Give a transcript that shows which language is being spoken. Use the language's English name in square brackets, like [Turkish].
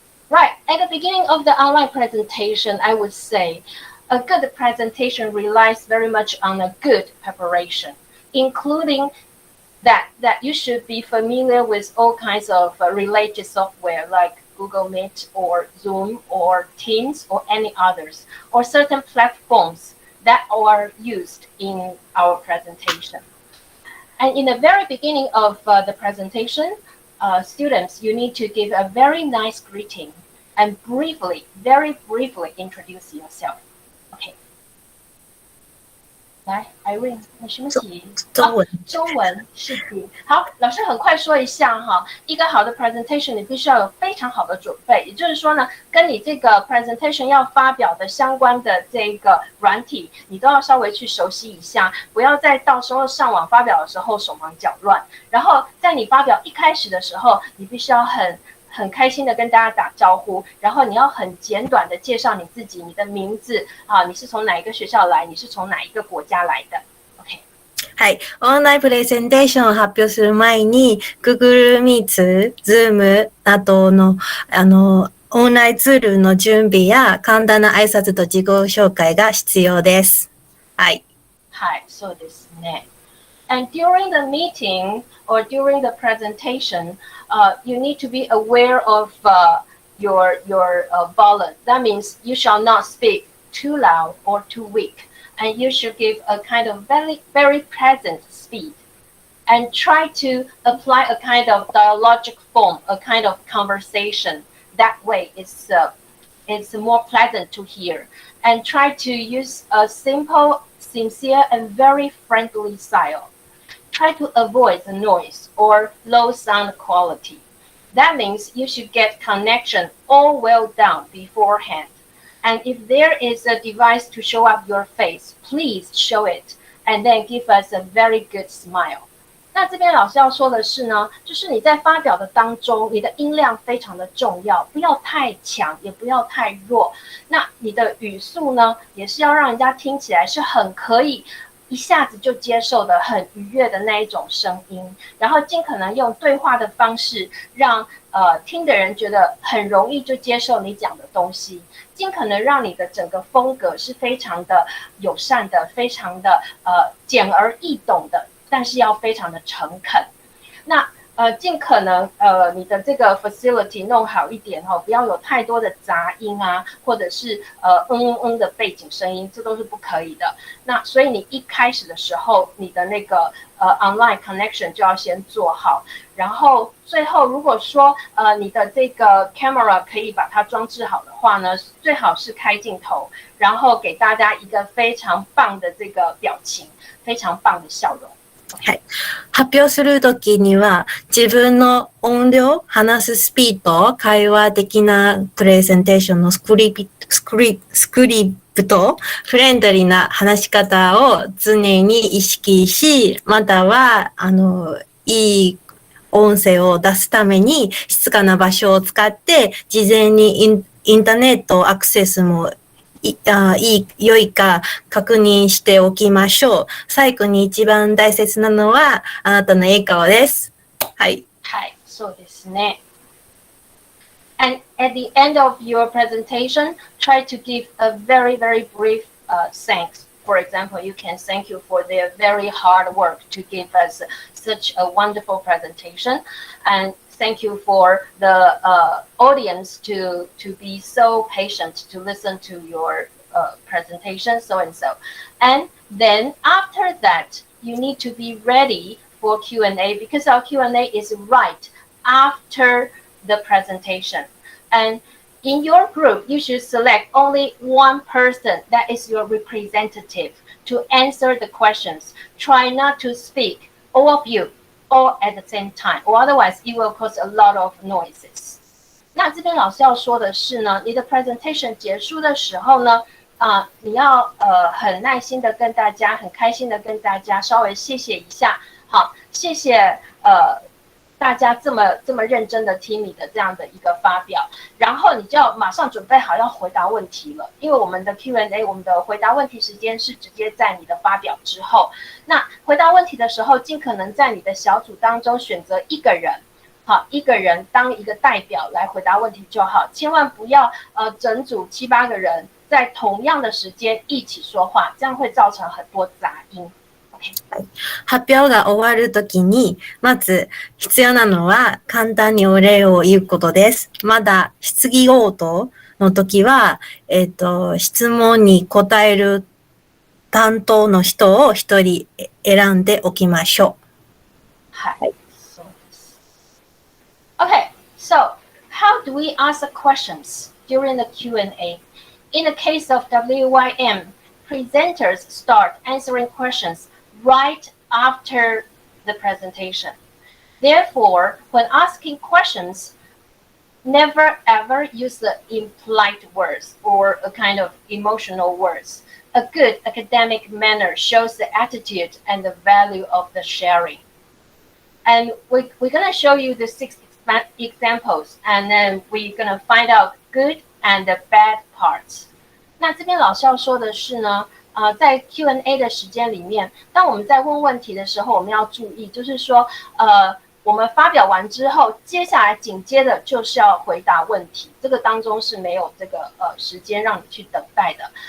[English] Right, at the beginning of the online presentation, I would say a good presentation relies very much on a good preparation, including that you should be familiar with all kinds of related software like Google Meet or Zoom or Teams or any others, or certain platforms that are used in our presentation. And in the very beginning of the presentation, students, you need to give a very nice greeting and very briefly introduce yourself. Okay. [Chinese] 来 ，Irene， 有什么题？中文是题。好，老师很快说一下哈，一个好的 presentation 你必须要有非常好的准备，也就是说呢，跟你这个 presentation 要发表的相关的这个软体，你都要稍微去熟悉一下，不要在到时候上网发表的时候手忙脚乱。然后在你发表一开始的时候，你必须要很开心的跟大家打招呼，然後你要很簡短的介紹你自己，你的名字啊，你是從哪一個學校來，你是從哪一個國家來的。 [English] OK。 [Japanese] はい。オンラインプレゼンテーションを発表する前に、Google Meet、Zoom などの、オンラインツールの準備や簡単な挨拶と自己紹介が必要です。はい。はい、そうですね。 [English] And during the meeting or during the presentation, you need to be aware of your volume. That means you shall not speak too loud or too weak, and you should give a kind of very present speed, and try to apply a kind of dialogic form, a kind of conversation. That way, it's more pleasant to hear, and try to use a simple, sincere, and very friendly style. Try to avoid the noise or low sound quality. That means you should get connection all well done beforehand. And if there is a device to show up your face, please show it and then give us a very good smile. [Chinese] 那这边老师要说的是呢，就是你在发表的当中，你的音量非常的重要，不要太强，也不要太弱。那你的语速呢，也是要让人家听起来是很可以一下子就接受的很愉悦的那一种声音，然后尽可能用对话的方式让听的人觉得很容易就接受你讲的东西，尽可能让你的整个风格是非常的友善的，非常的简而易懂的，但是要非常的诚恳。那尽可能你的这个 facility 弄好一点不要有太多的杂音啊，或者是的背景声音，这都是不可以的。那所以你一开始的时候，你的那个 [English] online connection [Chinese] 就要先做好，然后最后如果说你的这个 camera 可以把它装置好的话呢，最好是开镜頭，然後給大家一個非常棒的這個表情，非常棒的笑容。 [Japanese] はい。発表するときには、自分の音量、話すスピード、会話的なプレゼンテーションのスクリプト、フレンドリーな話し方を常に意識し、または、いい音声を出すために、静かな場所を使って、事前にインターネットアクセスも良いか確認しておきましょう。最後に一番大切なのはあなたの笑顔です。はい。はい、そうですね。 [English] And at the end of your presentation, try to give a very brief thanks. For example, you can thank you for their very hard work to give us such a wonderful presentation, and thank you for the audience to be so patient to listen to your presentation, so and so. And then after that, you need to be ready for Q&A because our Q&A is right after the presentation. And in your group, you should select only one person that is your representative to answer the questions. Try not to speak, all of you, all at the same time, or otherwise it will cause a lot of noises. [Chinese] 那这边老师要说的是呢，你的 presentation 结束的时候呢，你要很耐心的跟大家，很开心的跟大家稍微谢谢一下，好，谢谢大家这么认真的听你的这样的一个发表，然后你就要马上准备好要回答问题了，因为我们的 Q&A 我们的回答问题时间是直接在你的发表之后。那回答问题的时候，尽可能在你的小组当中选择一个人。好，一个人当一个代表来回答问题就好，千万不要整组7、8个人在同样的时间一起说话，这样会造成很多杂音。 [Japanese] 発表が終わるときに、まず必要なのは簡単にお礼を言うことです。まだ質疑応答の時は、質問に答える担当の人を一人選んでおきましょう。はい。そうです。 [English] Okay, so how do we ask questions during the Q&A? In the case of WYM, presenters start answering questions right after the presentation. Therefore, when asking questions, never ever use the impolite words or a kind of emotional words. A good academic manner shows the attitude and the value of the sharing. And we're going to show you the 6 examples, and then we're going to find out good and the bad parts. [Chinese] 那这边老师要说的是呢，在 Q&A 的时间里面，当我们在问问题的时候，我们要注意，就是说，我们发表完之后，接下来紧接着就是要回答问题，这个当中是没有这个时间让你去等待的。